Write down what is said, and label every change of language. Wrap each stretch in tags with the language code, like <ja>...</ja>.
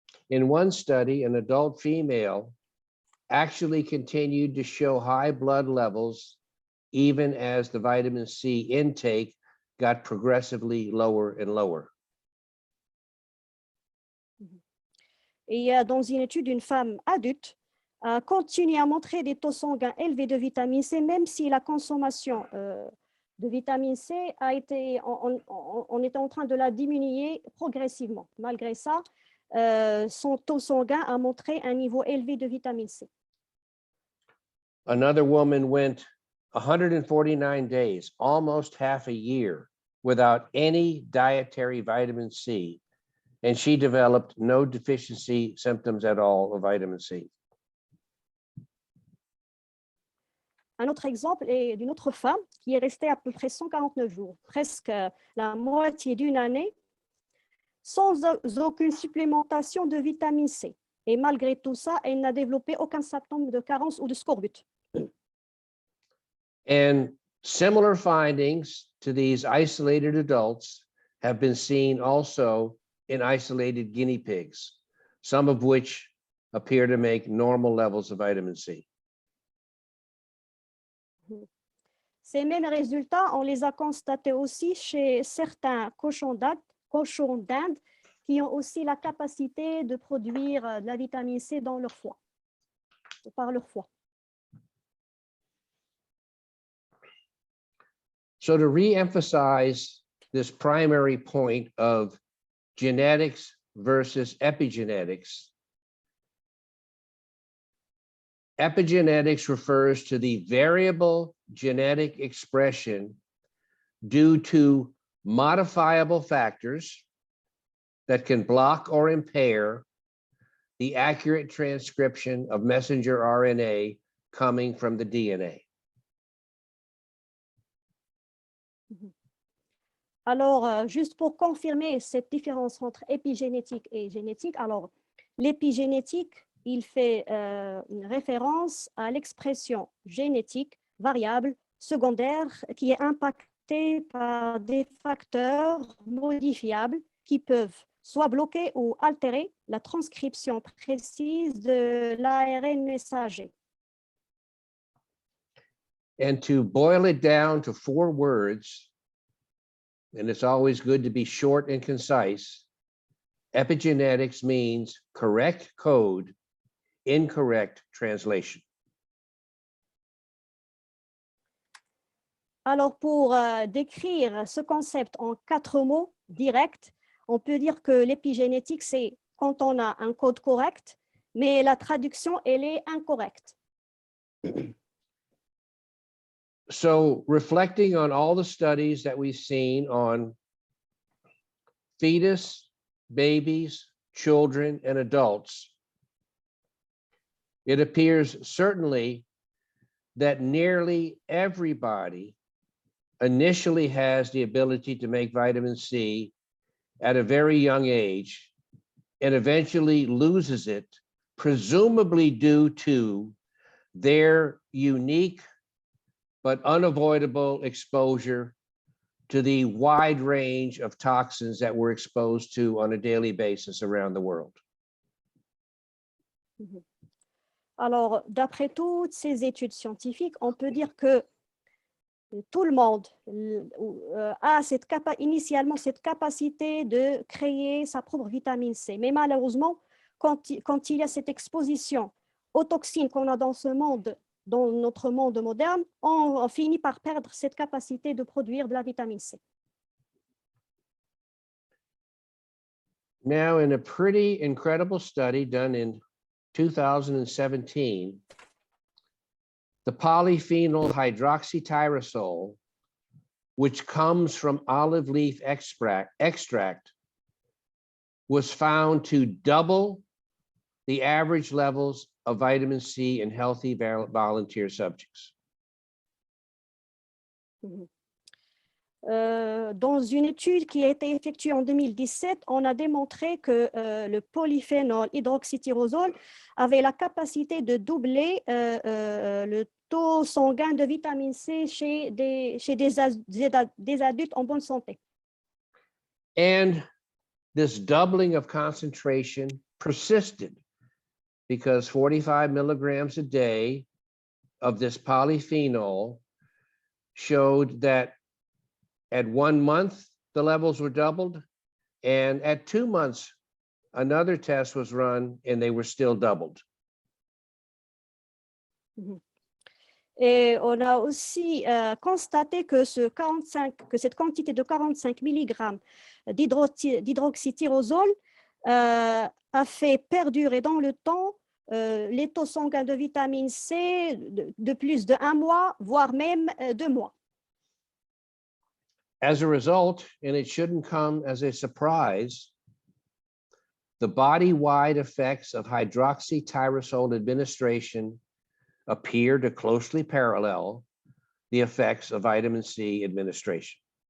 <en>In one study, an adult female actually continued to show high blood levels even as the vitamin C intake got progressively lower and lower.</en> <fr>Et dans une étude, une femme adulte a continué à montrer des taux sanguins élevés de vitamine C, même si la consommation de vitamine C on était en train de la diminuer progressivement. Malgré ça, son taux sanguin a montré un niveau élevé de vitamine C.</fr> <en>Another woman went 149 days, almost half a year, without any dietary vitamin C, and she developed no deficiency symptoms at all of vitamin C.</en> <fr>Un autre exemple est d'une autre femme qui est restée à peu près 149 jours, presque la moitié d'une année, sans aucune supplémentation de vitamine C. Et malgré tout ça, elle n'a développé aucun symptôme de carence ou de scorbut.</fr> <en>And similar findings to these isolated adults have been seen also in isolated guinea pigs, some of which appear to make normal levels of vitamin C.</en> <fr>Ces mêmes résultats, on les a constatés aussi chez certains cochons d'Inde qui ont aussi la capacité de produire de la vitamine C dans leur foie, par leur foie.</fr> <en>So to re-emphasize this primary point of genetics versus epigenetics, epigenetics refers to the variable genetic expression due to modifiable factors that can block or impair the accurate transcription of messenger RNA coming from the DNA.</en> <fr>Alors, juste pour confirmer cette différence entre épigénétique et génétique, alors l'épigénétique, il fait une référence à l'expression génétique variable secondaire qui est impactée par des facteurs modifiables qui peuvent soit bloquer ou altérer la transcription précise de l'ARN messager.</fr> <en>And to boil it down to 4 words, and it's always good to be short and concise, epigenetics means correct code, incorrect translation.</en> <fr>Alors, pour décrire ce concept en 4 mots directs, on peut dire que l'épigénétique, c'est quand on a un code correct, mais la traduction, elle est incorrecte.</fr> <en>So reflecting on all the studies that we've seen on fetus, babies, children, and adults, it appears certainly that nearly everybody initially has the ability to make vitamin C at a very young age and eventually loses it, presumably due to their unique but unavoidable exposure to the wide range of toxins that we're exposed to on a daily basis around the world.</en> <fr>Alors, d'après toutes ces études scientifiques, on peut dire que tout le monde a initialement cette capacité de créer sa propre vitamine C. Mais malheureusement, quand il y a cette exposition aux toxines qu'on a dans ce monde, dans notre monde moderne, on finit par perdre cette capacité de produire de la vitamine C.</fr> <en>Now, in a pretty incredible study done in 2017, the polyphenol hydroxytyrosol, which comes from olive leaf extract, was found to double the average levels of vitamin C in healthy volunteer subjects.</en> <fr>Dans une étude qui a été effectuée en 2017, on a démontré que le polyphénol hydroxytyrosol avait la capacité de doubler le taux sanguin de vitamine C chez des adultes en bonne santé.</fr> <en>And this doubling of concentration persisted because 45 milligrams a day of this polyphenol showed that at 1 month, the levels were doubled, and at 2 months, another test was run and they were still doubled.</en> <fr>Et on a aussi constaté que cette quantité de 45 mg d'hydroxytyrosol a fait perdurer dans le temps les taux sanguins de vitamine C de plus de 1 mois, voire même 2 mois.</fr> <en>As a result, and it shouldn't come as a surprise, the body-wide effects of hydroxytyrosol administration appear to closely parallel the effects of vitamin C administration.</en>